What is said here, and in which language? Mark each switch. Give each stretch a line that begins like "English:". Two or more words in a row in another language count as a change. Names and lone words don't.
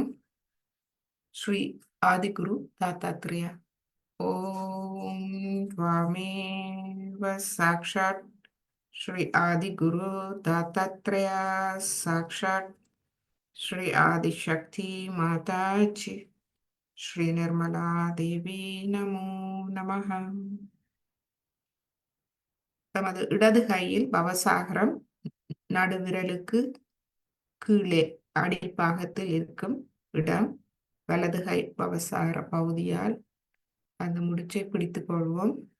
Tamil: ஸ்ரீ ஆதிகுரு தாத்தாத்ரேயா.
Sanskrit: ஓம் त्वामेव साक्षात् श्री आदिगुरु दत्तात्रेय साक्षात् श्री आदिशक्ति माताजी श्री निर्मला देवी नमो नमः.
Tamil: தமது இடது கையில் பவசாகரம் நடுவிரலுக்கு கீழே அடிப்பாகத்தில் இருக்கும் இடம் வலது கை பவசாகர பகுதியால் அந்த முடிச்சை பிடித்துக் கொள்வோம்.